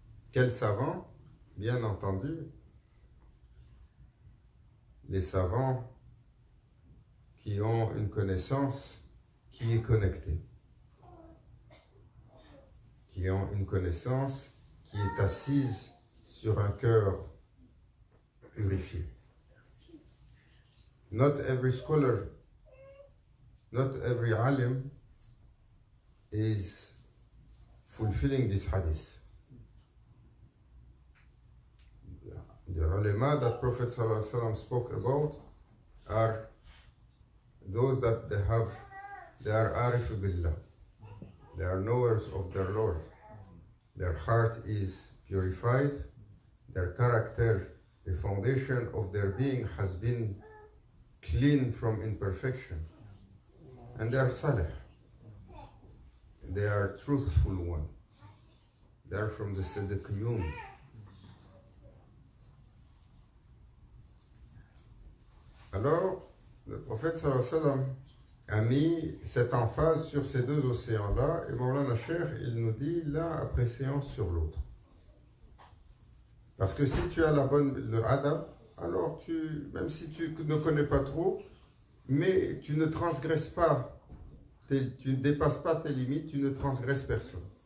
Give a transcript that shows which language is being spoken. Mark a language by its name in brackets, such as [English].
[French] Quels savants? Bien entendu, les savants qui ont une connaissance qui est connectée, qui ont une connaissance qui est assise sur un cœur purifié. [English] Not every scholar, not every alim is fulfilling this hadith. The ulama that Prophet ﷺ spoke about are those that they are arif billah. They are knowers of their Lord. Their heart is purified. Their character, the foundation of their being has been clean from imperfection. And they are salih. They are truthful one. They are from the Siddiqiyun. [French] Alors, le prophète sallallahu alayhi wa sallam a mis cette emphase sur ces deux océans-là, et Mawlana Cheikh, il nous dit l'un a préséance sur l'autre. Parce que si tu as le adab, alors même si tu ne connais pas trop, mais tu ne transgresses pas, tu ne dépasses pas tes limites, tu ne transgresses personne.